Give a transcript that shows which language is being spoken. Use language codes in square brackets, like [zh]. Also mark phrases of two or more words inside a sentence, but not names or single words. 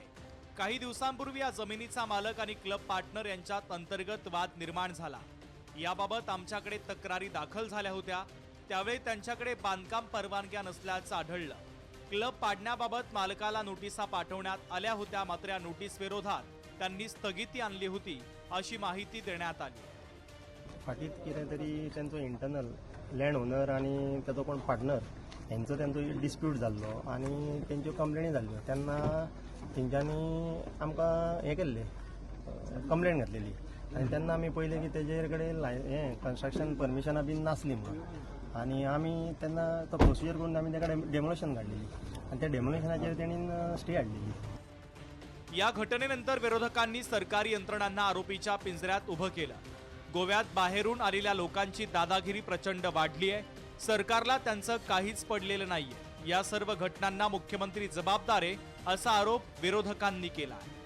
[mr] काही दिवसांपूर्वी या जमिनीचा मालक आणि क्लब पार्टनर यांच्यात अंतर्गत वाद निर्माण झाला। याबाबत आमच्याकडे तक्रारी दाखल झाल्या होत्या। त्यावेळी त्यांच्याकडे बांधकाम परवानग्या नसल्याचं आढळलं। क्लब पाडण्याबाबत मालकाला नोटिसा पाठवण्यात आल्या होत्या, मात्र या नोटीस विरोधात त्यांनी स्थगिती आणली होती अशी माहिती देण्यात आली। [kok] फाटीत कितें तरी त्यांचो [en] internal land owner [kok] आणि ताचो कोण पार्टनर त्यांचो डिस्प्यूट जाल्लो आणि तेंच्यो कंप्लेनी जाल्ल्यो। तेन्ना तेंच्यांनी आमकां हें केल्लें, कंप्लेंट घातलेली आणि तेन्ना आमी पळयलें की तेजेर कडेन हें [en] construction permissions [kok] बीन नासली म्हणून, आणि आमी तेन्ना तो प्रोसिजर करून आमी तेका डेमोलेशन काडलेली आणि त्या डेमोलेशनाचेर तेणीन स्टे हाडलेली। [mr] या घटनेनंतर विरोधकांनी सरकारी यंत्रणांना आरोपीच्या पिंजऱ्यात उभं केलं। गोव्यात बाहेरून आलेल्या लोकांची दादागिरी प्रचंड वाढली आहे। सरकारला त्यांचं काहीच पडलेलं नाहीये। या सर्व घटनांना मुख्यमंत्री जबाबदार आहे असा आरोप विरोधकांनी केला।